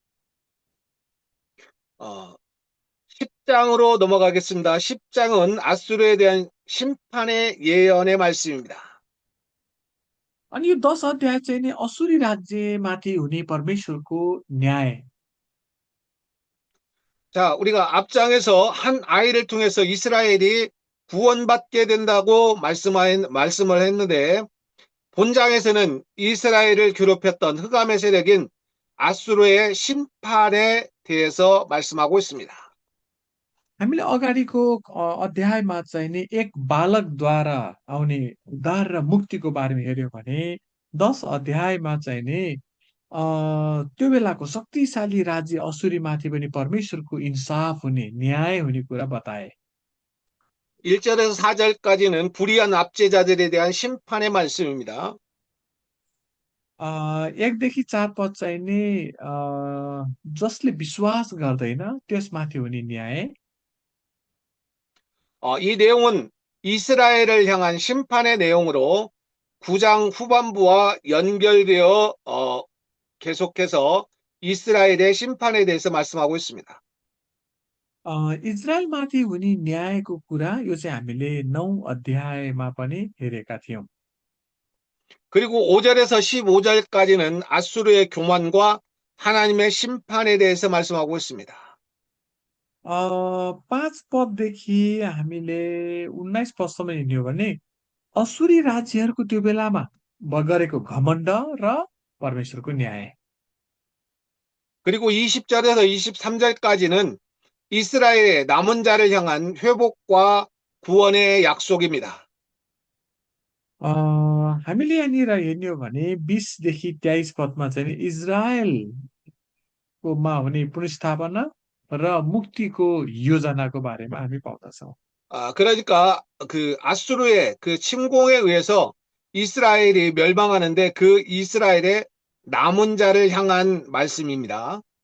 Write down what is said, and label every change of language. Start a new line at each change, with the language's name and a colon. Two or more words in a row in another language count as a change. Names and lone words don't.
Korean: 10장으로 넘어가겠습니다. 10장은 아수르에 대한 심판의 예언의 말씀입니다.
Nepali: अनि यो 10 अध्याय चाहिँ नि असुरी राज्यमाथि हुने परमेश्वरको न्याय।
Korean: 자, 우리가 앞장에서 한 아이를 통해서 이스라엘이 구원받게 된다고 말씀을 했는데, 본장에서는 이스라엘을 괴롭혔던 흑암의 세력인 아수르의 심판에 대해서 말씀하고 있습니다.
Nepali: हामीले अगाडिको अध्यायमा चाहिँ नि एक बालकद्वारा आउने उद्धार र मुक्तिको बारेमा हेर्यो भने 10 अध्यायमा चाहिँ नि त्यो बेलाको शक्तिशाली राज्य असुरीमाथि पनि परमेश्वरको इन्साफ हुने न्याय हुने कुरा बताए।
Korean: 1절에서 4절까지는 불의한 압제자들에 대한 심판의 말씀입니다.
Nepali: 1देखि 4 पद चाहिँ नि जसले विश्वास गर्दैन त्यसमाथि हुने न्याय।
Korean: 이 내용은 이스라엘을 향한 심판의 내용으로 9장 후반부와 연결되어 계속해서 이스라엘의 심판에 대해서 말씀하고 있습니다.
Nepali: इजरायलमाथि हुने न्यायको कुरा यो चाहिँ हामीले 9 अध्यायमा पनि हेरेका थियौं।
Korean: 그리고 5절에서 15절까지는 아수르의 교만과 하나님의 심판에 대해서 말씀하고 있습니다.
Nepali: 5 पददेखि हामीले 19 पदसम्म हिँड्यो भने असुरी राज्यहरूको त्यो बेलामा गरेको घमण्ड र परमेश्वरको न्याय।
Korean: 그리고 20절에서 23절까지는 이스라엘의 남은 자를 향한 회복과 구원의 약속입니다.
Nepali: हामीले यहाँनिर हेर्ने हो भने 20 देखि 23 पदमा चाहिँ इजरायलकोमा हुने पुनर्स्थापना र मुक्तिको योजनाको बारेमा हामी पाउँदछौँ।
Korean: 그러니까 그 아수르의 그 침공에 의해서 이스라엘이 멸망하는데 그 이스라엘의 남은 자를 향한 말씀입니다.